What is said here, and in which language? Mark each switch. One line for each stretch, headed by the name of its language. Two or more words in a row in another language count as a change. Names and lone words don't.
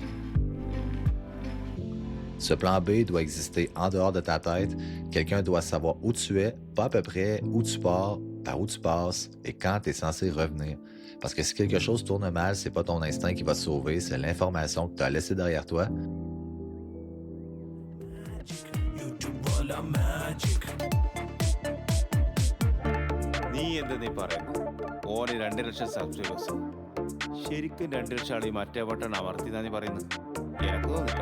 French: Ce plan B doit exister en dehors de ta tête. Quelqu'un doit savoir où tu es, pas à peu près où tu pars, par où tu passes et quand tu es censé revenir. Parce que si quelque chose tourne mal, c'est pas ton instinct qui va te sauver, c'est l'information que tu as laissée derrière toi.
Malayalam: നീ എന്താ നീ പറയുന്നത്? ഓന് 2 ലക്ഷം സബ്സ്ക്രൈബേഴ്സ്. ശരിക്കും 2 ലക്ഷം ആളി മറ്റേ ബട്ടൺ അമർത്തിന്നാ നീ പറയുന്നത്? എനിക്ക് തോന്നില്ല.